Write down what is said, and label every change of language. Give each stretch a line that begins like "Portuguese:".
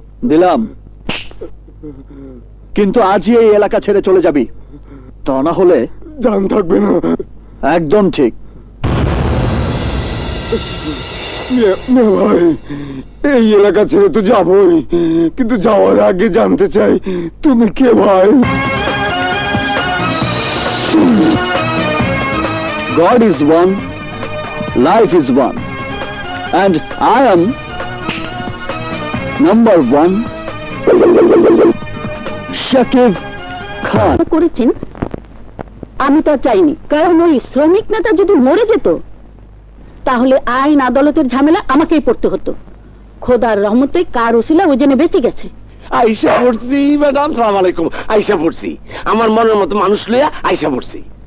Bangla: দিলাম, কিন্তু আজই এই এলাকা ছেড়ে চলে যাবি, তা না হলে জান থাকবে না। একদম ঠিক। মিয়া ভাই, এই এলাকা ছেড়ে তো যাবই, কিন্তু যাওয়ার আগে জানতে চাই তুমি কে ভাই?
English: God is one, life is one, and I am number one, Shakib Khan.
Bangla: করেছেন আমি তা চাইনি, কারণ ওই শ্রমিক নেতা যদি মরে যেত তাহলে আইন আদালতের ঝামেলা আমাকেই পড়তে হতো। খোদার রহমতে কার ওসিলা ওই জন্য বেঁচে গেছে। আইসা পড়ছি ম্যাডাম, সালাম আলাইকুম। আইসা পড়ছি, আমার মনের মতো মানুষ লইয়া আইসা পড়ছি।